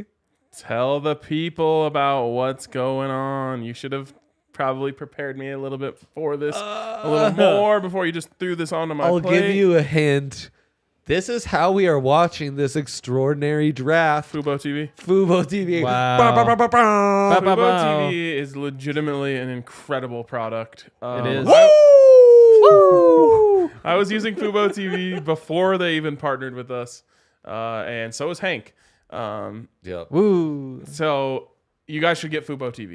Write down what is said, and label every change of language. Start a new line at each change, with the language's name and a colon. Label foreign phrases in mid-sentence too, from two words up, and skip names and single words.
English: Tell the people about what's going on. You should have probably prepared me a little bit for this, a little more before you just threw this onto my I'll plate. give you a hint. This is how we are watching this extraordinary draft. Fubo TV. Fubo TV. Wow. Ba, ba, ba, ba, ba. Ba, ba, Fubo ba. TV is legitimately an incredible product. It is. I was using Fubo TV before they even partnered with us, and so is Hank. Yep. Woo. So you guys should get Fubo TV.